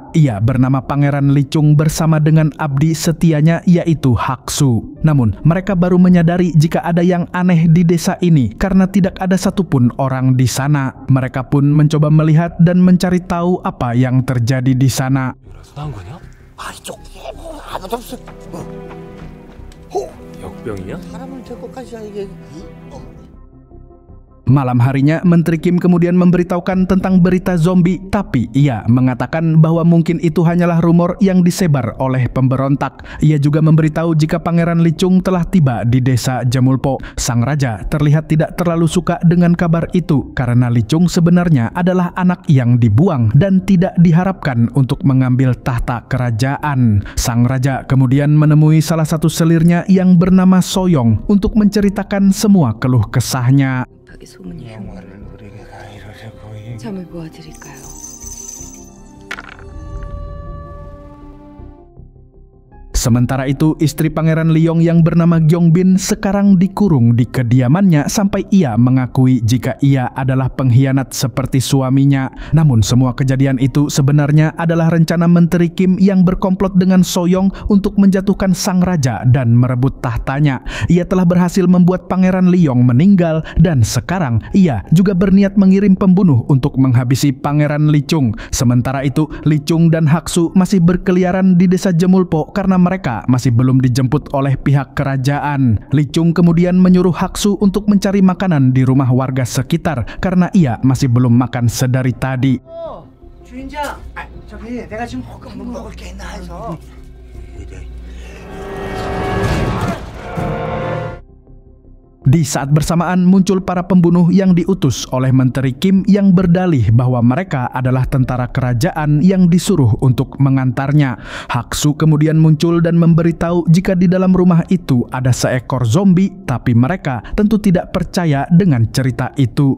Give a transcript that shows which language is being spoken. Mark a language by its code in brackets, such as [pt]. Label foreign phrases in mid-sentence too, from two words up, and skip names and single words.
[id] Ia bernama Pangeran Li Chung bersama dengan abdi setianya yaitu Haksu. Namun, mereka baru menyadari jika ada yang aneh di desa ini karena tidak ada satupun orang di sana. Mereka pun mencoba melihat dan mencari tahu apa yang terjadi di sana. [ko] 역병이야? 사람을 데리고까지 이게 [id] Malam harinya, Menteri Kim kemudian memberitahukan tentang berita zombie, tapi ia mengatakan bahwa mungkin itu hanyalah rumor yang disebar oleh pemberontak. Ia juga memberitahu jika Pangeran Li Chung telah tiba di desa Jemulpo. Sang raja terlihat tidak terlalu suka dengan kabar itu, karena Li Chung sebenarnya adalah anak yang dibuang dan tidak diharapkan untuk mengambil tahta kerajaan. Sang raja kemudian menemui salah satu selirnya yang bernama Soyong untuk menceritakan semua keluh kesahnya. [ko] 잠을 보아드릴까요? [id] Sementara itu, istri Pangeran Leong yang bernama Gyeongbin sekarang dikurung di kediamannya sampai ia mengakui jika ia adalah pengkhianat seperti suaminya. Namun semua kejadian itu sebenarnya adalah rencana Menteri Kim yang berkomplot dengan Soyong untuk menjatuhkan sang raja dan merebut tahtanya. Ia telah berhasil membuat Pangeran Leong meninggal dan sekarang ia juga berniat mengirim pembunuh untuk menghabisi Pangeran Lee Chung. Sementara itu, Lee Chung dan Haksu masih berkeliaran di desa Jemulpo karena mereka masih belum dijemput oleh pihak kerajaan. Lee Chung kemudian menyuruh Haksu untuk mencari makanan di rumah warga sekitar karena ia masih belum makan sedari tadi. [ko] 주인장, 저기 내가 지금 먹을 게 있나 해서. [id] Di saat bersamaan muncul para pembunuh yang diutus oleh Menteri Kim yang berdalih bahwa mereka adalah tentara kerajaan yang disuruh untuk mengantarnya. Haksu kemudian muncul dan memberitahu jika di dalam rumah itu ada seekor zombie, tapi mereka tentu tidak percaya dengan cerita itu.